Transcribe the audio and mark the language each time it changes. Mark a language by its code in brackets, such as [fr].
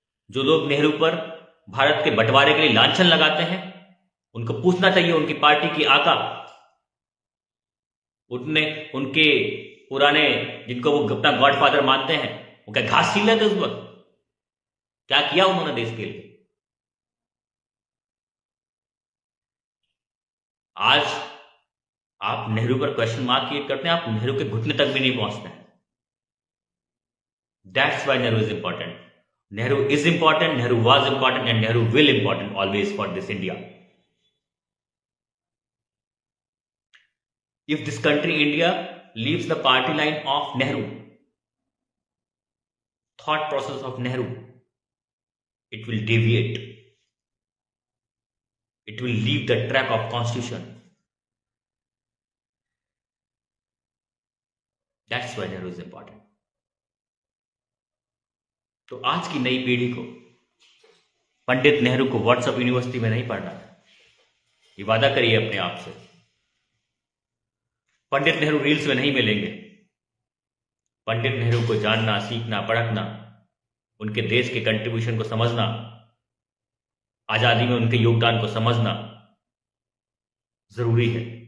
[hi] जो लोग नेहरू पर भारत के बंटवारे के लिए लांछन लगाते हैं, उनको पूछना चाहिए उनकी पार्टी की आका, उनके पुराने, जिनको वो अपना गॉडफादर मानते हैं, वो क्या घास छीन रहे थे उस वक्त? क्या किया उन्होंने देश के लिए? आज आप नेहरू पर क्वेश्चन मार्क क्रिएट करते हैं, आप नेहरू के घुटने तक भी नहीं पहुंचते हैं। [en] That's why Nehru is important. Nehru is important, Nehru was important, and Nehru will important always for this India. If this country, India, leaves the party line of Nehru, thought process of Nehru, it will deviate. It will leave the track of constitution. That's why Nehru is important. [hi] तो आज की नई पीढ़ी को पंडित नेहरू को WhatsApp university में नहीं पढ़ना है। ये वादा करिए अपने आप से। पंडित नेहरू रील्स में नहीं मिलेंगे। पंडित नेहरू को जानना, सीखना, परखना, उनके देश के कंट्रीब्यूशन को समझना, आजादी में उनके योगदान को समझना जरूरी है।